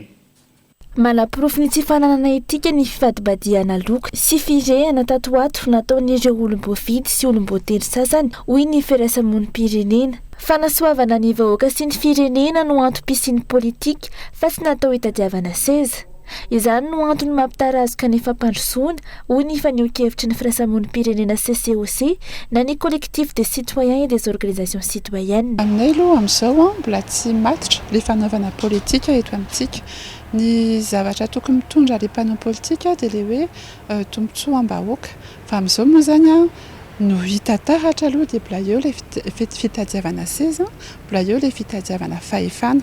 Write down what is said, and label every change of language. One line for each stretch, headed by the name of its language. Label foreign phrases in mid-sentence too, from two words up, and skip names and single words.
Malagasy: Manapirofo ny tsy fananana etika ny fifadibadiana loko sy firehana tatoato nataon'ireo olom-boavidy sy olom-boately sasany hoy ny firaisamonim-pirenena. Fanasoavana ny vahoaka sy ny firenena no antom-pisiany politika fa tsy natao hitadiavana seza. Izany no antony mampitarazoka ny fampandrosoana hoy ny faneho-kevitry ny firaisamonim-pirenena CCOC na ny
French: collectif des citoyens et des organisations citoyennes.
Malagasy: Aminay aloha amin'izao mbola tsy matotra le fanaovana politika eto amintsika. Ny zavatra tokony mitondra le mpanao politika dia le hoe tombotsoa am-bahoaka. Fa amin'izao moa zany no hita taratra aloha dia mbola eo le fitadiavana seza, mbola eo le fitadiavana fahefana.